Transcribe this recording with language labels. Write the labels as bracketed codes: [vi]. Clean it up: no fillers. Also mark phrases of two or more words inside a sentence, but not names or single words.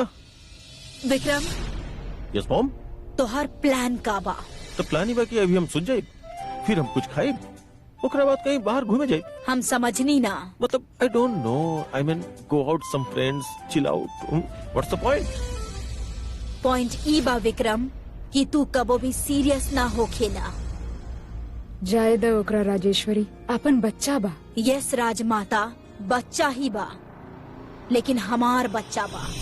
[bho] विक्रम, [en] Yes, mom. [bho] तोहर प्लान का बा? तो प्लान ही बा कि अभी हम सुन जाए, फिर हम कुछ खाए, ओकरा बाद कहीं बाहर घूमे जाए। हम समझनी ना। [en] मतलब I don't know. I mean, go out some friends, chill out. What's the point? [bho] पॉइंट ई बा विक्रम कि तू कबो भी सीरियस ना होखेला। जाए द ओकरा राजेश्वरी, अपन बच्चा बा। यस राजमाता, बच्चा ही बा, लेकिन हमार बच्चा बा।